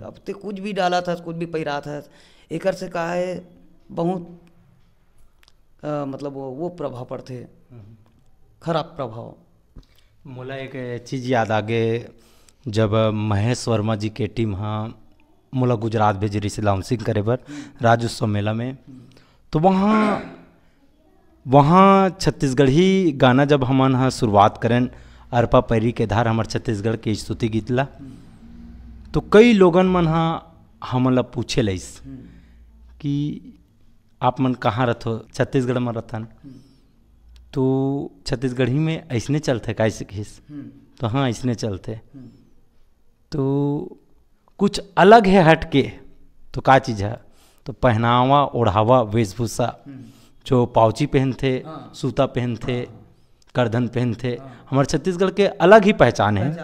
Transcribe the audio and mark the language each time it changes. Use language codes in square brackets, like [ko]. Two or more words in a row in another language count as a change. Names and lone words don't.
[hne] अब तो कुछ भी डाला था, कुछ भी पहिरा था, एक से कहा है बहुत मतलब वो प्रभाव पड़ते, खराब प्रभाव। मोला एक चीज़ याद आगे, जब महेश वर्मा जी के टीम हाँ मोला गुजरात भेजी रही से लॉन्चिंग करे बर राज्योत्सव मेला में, तो वहाँ छत्तीसगढ़ी गाना जब हमन हाँ शुरुआत करें, अरपा पैरी के धार हमार छत्तीसगढ़ के स्तुति गीत ला, तो कई लोगन मन हाँ हमन ला पूछे लइस कि आप मन कहाँ रथो, छत्तीसगढ़ में रथन। तो छत्तीसगढ़ी में ऐसने चलते कैसे किस, तो हाँ ऐसने चलते। तो कुछ अलग है हट के, तो का चीज़ है, तो पहनावा, ओढ़ावा, वेशभूषा, जो पाउची पहनते, सूता पहनते, करधन पहनते, हमारे छत्तीसगढ़ के अलग ही पहचान है।